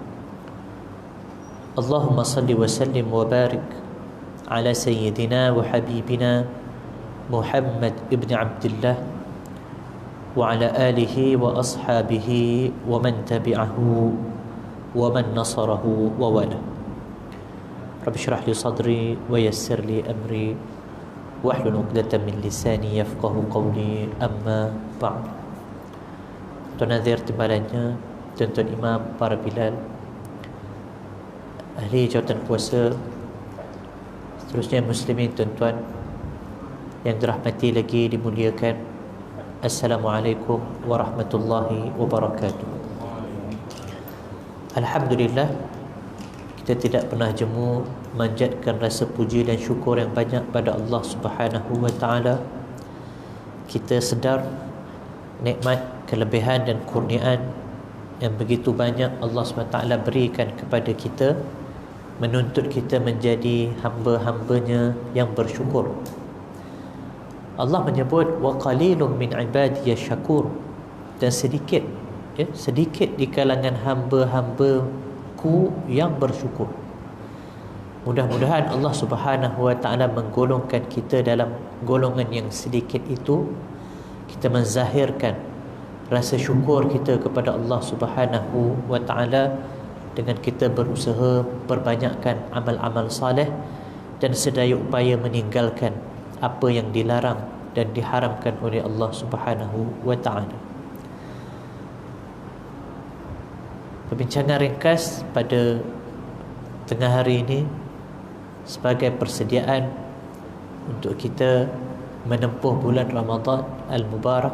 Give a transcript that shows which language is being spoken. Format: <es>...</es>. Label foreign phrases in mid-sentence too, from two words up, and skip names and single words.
<ar>اللهم صل وسلم وبارك على سيدنا وحبيبنا محمد ابن عبد الله وعلى آله وأصحابه ومن تبعه ومن نصره ووالاه. رب اشرح لي صدري ويسر لي أمري واحلل عقدة من لساني يفقه قولي. أما بعد.</ar> <ms>Tuan Nazir timbalannya, tuan-tuan imam, para bilal, ahli jawatan kuasa, seterusnya muslimin tuan-tuan yang dirahmati lagi dimuliakan,</ms> <ar>السلام عليكم ورحمة الله وبركاته.</ar> <ms>Alhamdulillah, kita tidak pernah jemu manjatkan rasa puji dan syukur yang banyak pada Allah</ms> <ar>سبحانه وتعالى.</ar> <ms>Kita sedar nikmat, kelebihan dan kurniaan yang begitu banyak Allah</ms> <ar>سبحانه وتعالى</ar> <ms>berikan kepada kita, menuntut kita menjadi hamba-hambanya yang bersyukur. Allah menyebut</ms> <ar>وقليل من عبادي الشكور,</ar> <ms>dan sedikit di kalangan hamba-hambaku yang bersyukur. Mudah-mudahan Allah</ms> <ar>سبحانه وتعالى</ar> <ms>menggolongkan kita dalam golongan yang sedikit itu. Kita menzahirkan rasa syukur kita kepada Allah</ms> <ar>سبحانه وتعالى</ar> <ms>dengan kita berusaha perbanyakkan amal-amal saleh dan sedaya upaya meninggalkan apa yang dilarang dan diharamkan oleh Allah</ms> <ar>سبحانه وتعالى.</ar> <ms>Perbincangan ringkas pada tengah hari ini sebagai persediaan untuk kita menempuh bulan Ramadan Al-Mubarak.</ms>